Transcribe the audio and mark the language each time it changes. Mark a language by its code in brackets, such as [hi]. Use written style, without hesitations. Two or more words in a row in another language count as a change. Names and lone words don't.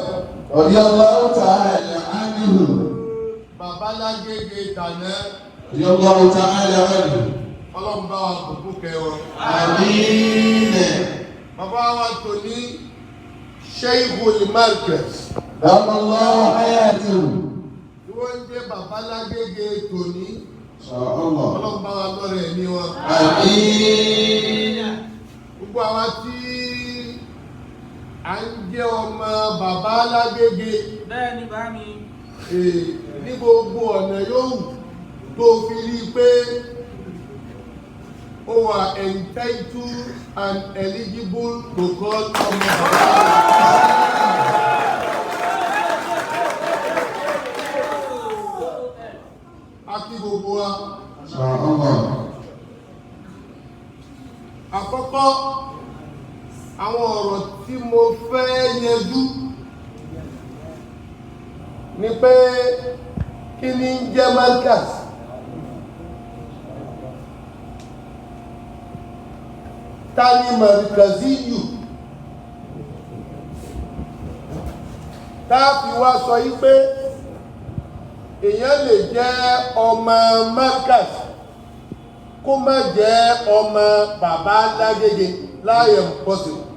[ar] رضي الله تعالى عنه [yo] bàbá lágége tàná [ar] رضي الله تعالى عنه [yo] ọlọ́run bá wa kúkú kẹwọn. àmín. bàbá wa tó ní Sheikhul Markaz [ar] دام الله حياته [yo] tí wọ́n ń jẹ́ bàbá lágége tòní [ar] شاء الله. [yo] ọlọ́run bá wa lọ́rẹ̀ ẹ̀mí wọn. àmín. gbogbo àwa tí à ń jẹ́ ọmọ bàbá lágége bẹ́ẹ̀ ni bá mi. ní gbogbo ọ̀nà yòówù tó fi rí pé ó wà [en] entitled and eligible to call [yo] ọmọ bàbá. A kí gbogbo wa. [ar] شاء الله. [yo] Àkọ́kọ́ àwọn ọ̀rọ̀ tí mo fẹ́ yanjú ni pé kí ni ń jẹ́ markaz, ta ni markaziyu, tá fi wá sọ yí pé èèyàn lè jẹ́ ọmọ markaz kó má jẹ́ ọmọ bàbá lágége láyé pọ̀sí.